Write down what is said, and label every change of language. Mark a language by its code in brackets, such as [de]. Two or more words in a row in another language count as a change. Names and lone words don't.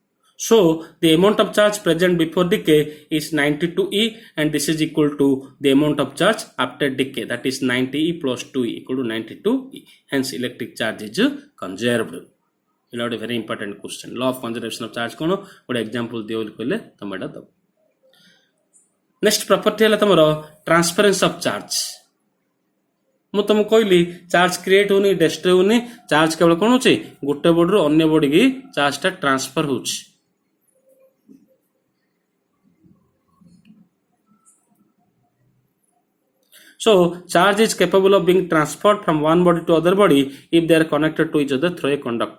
[en] So the amount of charge present before decay is 92e and this is equal to the amount of charge after decay, that is 90e plus 2e equal to 92e. Hence electric charge is conserved. It is a very important question. Law of conservation of charge kono one example [or] ଦିଅ କହିଲେ ତମେ ଏଇଟା ଦେବ. [en] Next property [or] ହେ ତମର [en] transference of charge. [or] ମୁଁ ତୁମ କହିଲି [en] charge create [or] ହୁଏନି ଡିସ୍ଟ୍ରୟ ହୁଏନି, ଚାର୍ଜ କେବଳ କଣ ହେଉଛି ଗୋଟେ ବଡି ର ଅନ୍ୟ ବଡି କୁ ଚାର୍ଜ ଟା ଟ୍ରାନ୍ସଫର ହେଉଛି. [en] So charge is capable of being transferred from one body to other body if they are connected to each other through a conductor.